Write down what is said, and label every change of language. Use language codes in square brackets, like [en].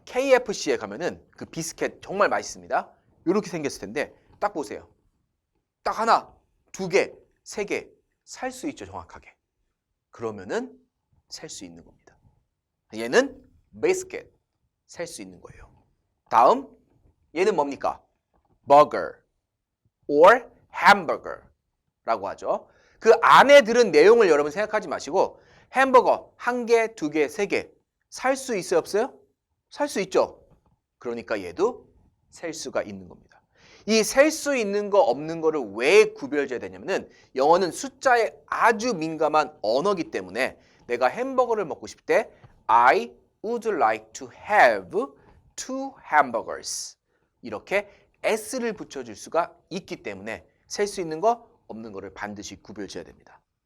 [ko] KFC에 가면은 그 비스켓 정말 맛있습니다. 이렇게 생겼을 텐데 딱 보세요. 딱 하나, 두 개, 세 개 살 수 있죠, 정확하게. 그러면은 살 수 있는 겁니다. 얘는 비스켓, 살 수 있는 거예요. 다음, 얘는 뭡니까? [en] burger or hamburger [ko] 라고 하죠. 그 안에 들은 내용을 여러분 생각하지 마시고 햄버거 한 개, 두 개, 세 개 살 수 있어요, 없어요? 살 수 있죠. 그러니까 얘도 셀 수가 있는 겁니다. 이 셀 수 있는 거 없는 거를 왜 구별져야 되냐면은 영어는 숫자에 아주 민감한 언어기 때문에 내가 햄버거를 먹고 싶을 때 [en] I would like to have two hamburgers [ko] 이렇게 S를 붙여줄 수가 있기 때문에 셀 수 있는 거 없는 거를 반드시 구별져야 됩니다.